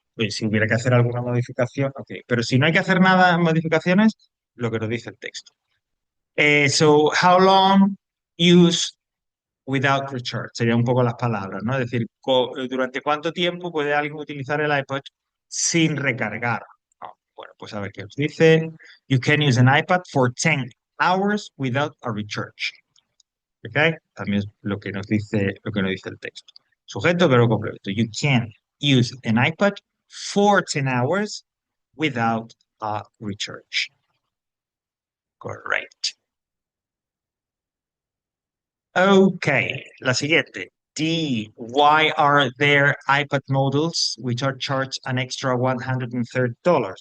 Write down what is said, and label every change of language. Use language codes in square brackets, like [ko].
[es] Si hubiera que hacer alguna modificación, ok. Pero si no hay que hacer nada, modificaciones, lo que nos dice el texto. [en] So, how long use without recharge? [es] Serían un poco las palabras, ¿no? Es decir, ¿durante cuánto tiempo puede alguien utilizar el iPod sin recargar? ¿No? Bueno, pues a ver qué os dice. [en] You can use an iPad for 10 hours without a recharge. [es] ¿Ok? También es lo que nos dice el texto. Sujeto, verbo complemento. [en] You can use an iPad for 10 hours without a recharge. Correct. [es] Ok, la siguiente. [en] D. Why are there iPad models which are charged an extra $130?